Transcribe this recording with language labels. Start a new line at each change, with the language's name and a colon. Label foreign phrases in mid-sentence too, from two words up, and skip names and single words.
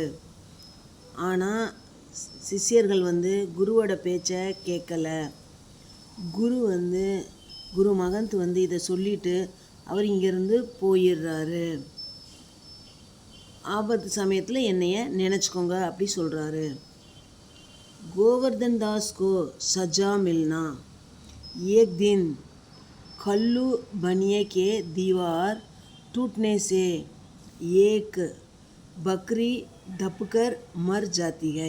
Tamil: ஆனால் சிஷ்யர்கள் குருவோட பேச்சை கேட்கலை. குரு மகந்த் இதை சொல்லிவிட்டு அவர் இங்கேருந்து போயிடுறாரு. ஆபத்து சமயத்தில் என்னைய நினச்சிக்கோங்க அப்படி சொல்கிறாரு.
Hindi: गोवर्धन दास को सजा मिलना. एक दिन कल्लू बनिए के दीवार टूटने से एक बकरी दबकर मर जाती है.